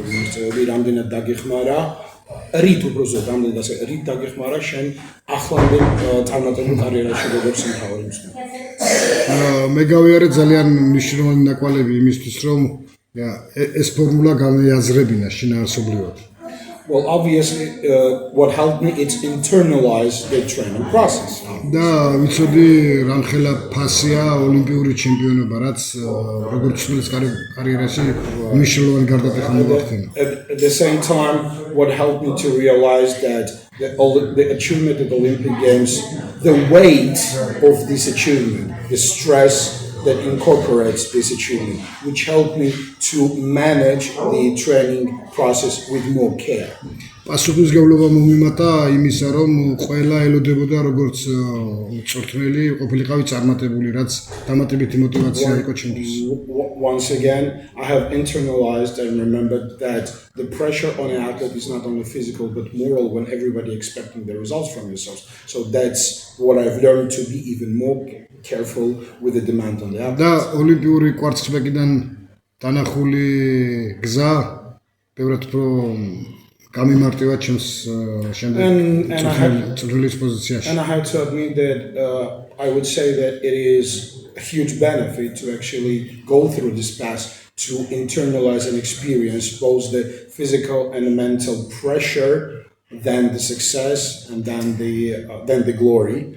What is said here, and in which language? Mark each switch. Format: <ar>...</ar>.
<ka>რით უბრალოდ ამდენ ასე რით დაგეხმარა შენ ახლანდ წარმატებულ კარიერაში როგორც მთავარი მსმენელი. მე გავიარე ძალიან მნიშვნელოვანი ნაკვალები იმისთვის რომ ეს ფორმულა განეაზრებინა შინაარსობრივად.</ka> <en>Well, obviously, what helped me is internalize the training process.</en> <ka>და ვიცოდი რამ ხელა ფასია ოლიმპიური ჩემპიონობა, რაც როგორც წლის კარიერაში მნიშვნელოვანი გარდატეხა მოახდინა.</ka> <en>At the same time, what helped me to realize that the achievement at the Olympic Games, the weight of this achievement, the stress that incorporates this achievement, which helped me to manage the training process with more care.</en> <ka>პასუხისმგებლობა მომიმატა იმისა, რომ ყველა ელოდებოდა როგორც მწვრთნელი ყოფილიყავი წარმატებული, რაც დამატებითი мотиваცია იყო ჩემთვის.</ka> <en>Once again, I have internalized and remembered that the pressure on an athlete is not only physical but moral when everybody expecting the results from yourselves. So that's what I've learned to be even more careful with the demand on the athlete.</en> <ka>და ოლიმპიური კვარცხლბეკიდან დანახული გზა ბევრად უფრო გამიმარტივა ჩემს შემდეგ წვრთნელის პოზიციაში.</ka> <en>And I have to admit that I would say that it is a huge benefit to actually go through this path to internalize and experience both the physical and the mental pressure, then the success, and then the glory.</en>